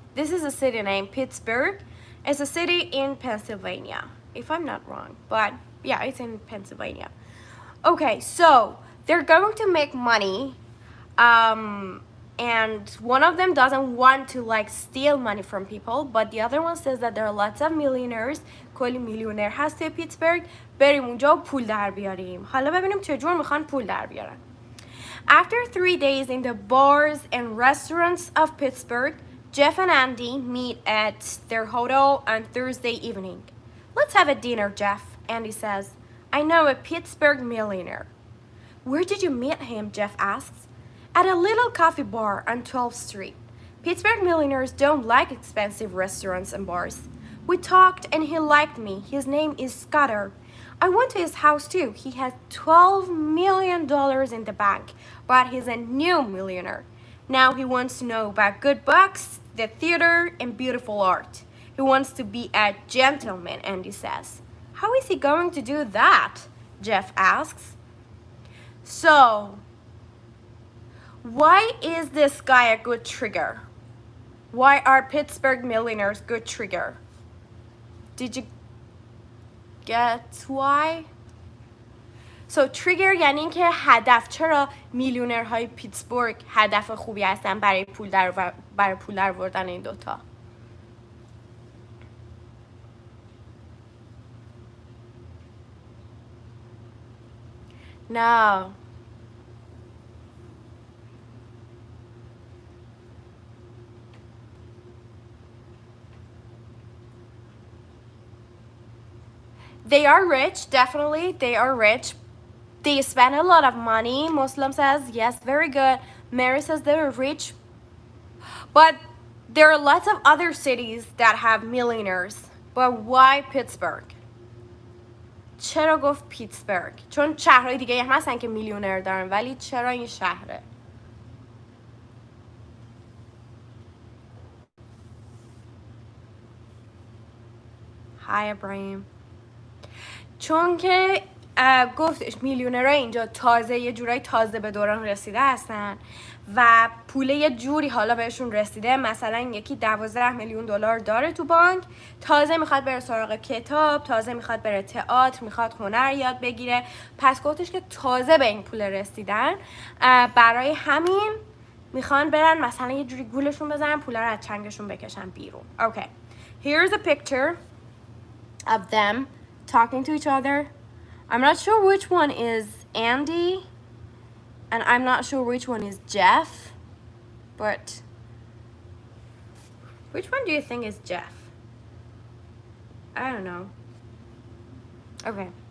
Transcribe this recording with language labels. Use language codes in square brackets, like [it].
[en] This is a city name, Pittsburgh. It's a city in Pennsylvania, if I'm not wrong. But yeah, it's in Pennsylvania. Okay, so they're going to make money. And one of them doesn't want to like steal money from people, but the other one says that there are lots of millionaires. [fa] کلی میلیونر هست توی پیتسبرگ. بریم اونجا و پول در بیاریم. حالا ببینیم چجور میخوان پول در بیارن. [en] After 3 days in the bars and restaurants of Pittsburgh, Jeff and Andy meet at their hotel on Thursday evening. Let's have a dinner, Jeff, Andy says. I know a Pittsburgh millionaire. Where did you meet him? Jeff asks. At a little coffee bar on 12th Street. Pittsburgh millionaires don't like expensive restaurants and bars. We talked and he liked me. His name is Scudder. I went to his house too. He has $12 million in the bank, but he's a new millionaire. Now he wants to know about good books, the theater, and beautiful art. He wants to be a gentleman, Andy says. How is he going to do that? Jeff asks. So, why is this guy a good trigger? Why are Pittsburgh millionaires good trigger? Did you get why? [fa] So trigger یعنی اینکه هدف. چرا میلیونرهای پیتسبورگ هدف خوبی هستن برای پول در آوردن این دوتا؟ No. [en] They are rich, definitely. They are rich. They spend a lot of money. Muslim says, yes, very good. Mary says they're rich. But there are lots of other cities that have millionaires. But why Pittsburgh? [fa] چرا گفت پیتسبرگ؟ چون شهرهای دیگه هم هستن که میلیونر دارن، ولی چرا این شهره؟ [en] Hi, Ibrahim. [fa] چون که گفتش میلیونرها اینجا تازه یه جورایی تازه به دوران رسیده هستن و پوله یه جوری حالا بهشون رسیده، مثلا یکی 12 میلیون دلار داره تو بانک، تازه میخواد بره سراغ کتاب، تازه میخواد بره تئاتر، میخواد هنر یاد بگیره. پس گفتش که تازه به این پول رسیدن، برای همین میخوان برن مثلا یه جوری گولشون بزنن، پوله رو از چنگشون بکشن بیرون. [en] Okay, here's a picture of them talking to each other. I'm not sure which one is Andy and I'm not sure which one is Jeff, but which one do you think is Jeff? I don't know. Okay.